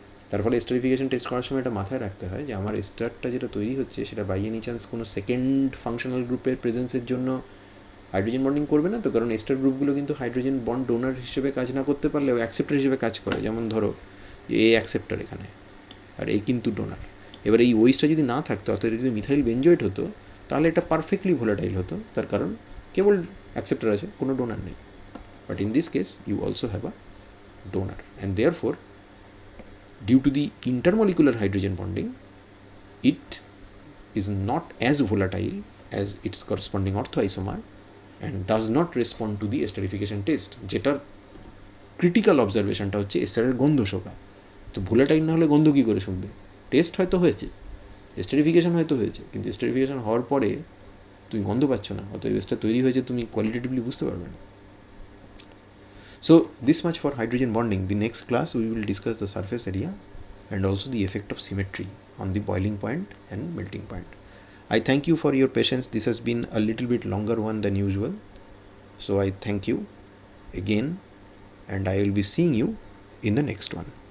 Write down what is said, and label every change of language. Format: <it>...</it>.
<bn>তার ফলে esterification test করার সময় এটা মাথায় রাখতে হয় যে আমার এস্টারটা যেটা তৈরি হচ্ছে সেটা বাই এনি চান্স কোনো সেকেন্ড ফাংশনাল গ্রুপের প্রেজেন্সের জন্য হাইড্রোজেন বন্ডিং করবে না তো, কারণ এস্টার গ্রুপগুলো কিন্তু হাইড্রোজেন বন্ড ডোনার হিসেবে কাজ না করতে পারলেও অ্যাকসেপ্টার হিসেবে কাজ করে। যেমন ধরো এ অ্যাকসেপ্টার এখানে, আর এই কিন্তু ডোনার। এবার এই ওইসটা যদি না থাকতো, অর্থাৎ যদি মিথাইল বেঞ্জোয়েট হতো, তাহলে এটা পারফেক্টলি ভোলাটাইল হতো, তার কারণ কেবল অ্যাকসেপ্টার আছে, কোনো ডোনার নেই।</bn> <en>but in this case you also have a donor, and therefore due to the intermolecular hydrogen bonding, it is not as volatile as its corresponding orthoisomer and does not respond to the esterification test,</en> <bn>যেটার critical অবজারভেশনটা হচ্ছে এস্টারের গন্ধ শোকা। তো volatile না হলে গন্ধ কী করে শুনবে? Test হয়তো হয়েছে, এস্টারিফিকেশান হয়তো হয়েছে, কিন্তু এস্টারিফিকেশান হওয়ার পরে তুমি গন্ধ পাচ্ছ না, অতএব এসটা তৈরি হয়েছে তুমি কোয়ালিটেটিভলি বুঝতে পারবে না।</bn> <en>So this much for hydrogen bonding. The next class we will discuss the surface area and also the effect of symmetry on the boiling point and melting point. I thank you for your patience. This has been a little bit longer one than usual. So I thank you again, and I will be seeing you in the next one.</en>